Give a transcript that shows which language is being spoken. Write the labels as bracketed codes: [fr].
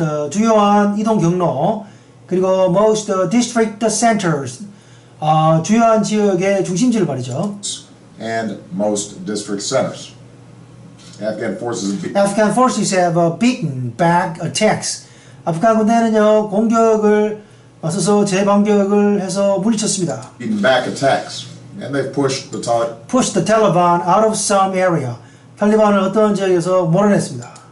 [ko] 주요한 이동 경로, 그리고 [en] most district centers, [ko] 주요한 지역의 중심지를 말이죠. [en] and most district centers. Afghan forces have beaten back attacks. [ko] 아프간 군대는요, 공격을 맞서서 재반격을 해서 물리쳤습니다. [en] beaten back attacks, and they've pushed the Taliban out of some area. [ko] 탈리반을 어떤 지역에서 몰아냈습니다.